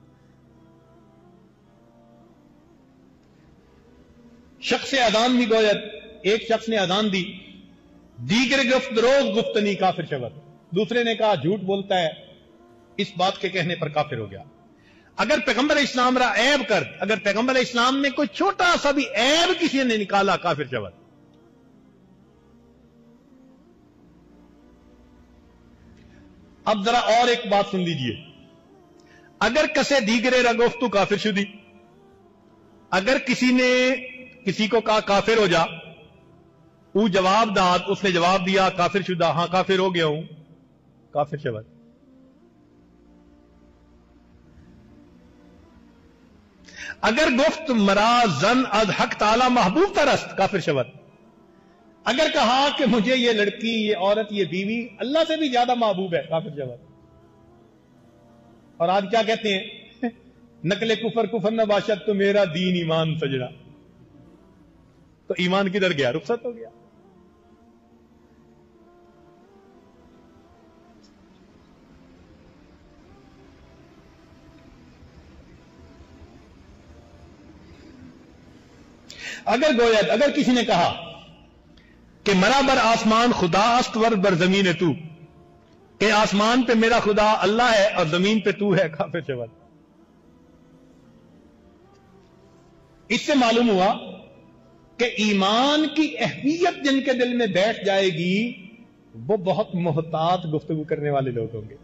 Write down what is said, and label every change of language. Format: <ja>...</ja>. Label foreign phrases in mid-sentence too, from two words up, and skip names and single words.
<fa>شخص اذان بھی گوید،</fa> <ur>ایک شخص نے اذان دی،</ur> <fa>دیگر گفت روز گفتنی، کافر شود.</fa> <ur>دوسرے نے کہا جھوٹ بولتا ہے، اس بات کے کہنے پر کافر ہو گیا.</ur> <fa>اگر پیغمبر اسلام را عیب کر،</fa> <ur>اگر پیغمبر اسلام میں کوئی چھوٹا سا بھی عیب کسی نے نکالا،</ur> <fa>کافر شود.</fa> <ur>اب ذرا اور ایک بات سن لیجئے.</ur> <fa>اگر کسے دیگرے را گفت تو کافر شدی،</fa> <ur>اگر کسی نے کسی کو کہا کافر ہو جا، وہ</ur> <fa>جواب داد،</fa> <ur>اس نے جواب دیا</ur> <fa>کافر شدہ،</fa> <ur>ہاں کافر ہو گیا ہوں،</ur> <fa>کافر شود. اگر گفت مرا زن از حق تعالی محبوب ترست، کافر شود.</fa> <ur>اگر کہا کہ مجھے یہ لڑکی، یہ عورت، یہ بیوی اللہ سے بھی زیادہ محبوب ہے،</ur> <fa>کافر شود.</fa> <ur>اور آج کیا کہتے ہیں؟</ur> <fa>نقل کفر کفر نہ باشد</fa> <ur>تو میرا دین ایمان سجڑا. تو ایمان کدھر گیا؟ رخصت ہو گیا.</ur> <fa>اگر گوید،</fa> <ur>اگر کسی نے کہا کہ</ur> <fa>مرا بر آسمان خدا است ور بر زمین تو،</fa> <ur>کہ آسمان پہ میرا خدا اللہ ہے اور زمین پہ تو ہے،</ur> <fa>کافر شود.</fa> <ur>اس سے معلوم ہوا کہ ایمان کی اہمیت جن کے دل میں بیٹھ جائے گی وہ بہت محتاط گفتگو کرنے والے لوگ ہوں گے.</ur>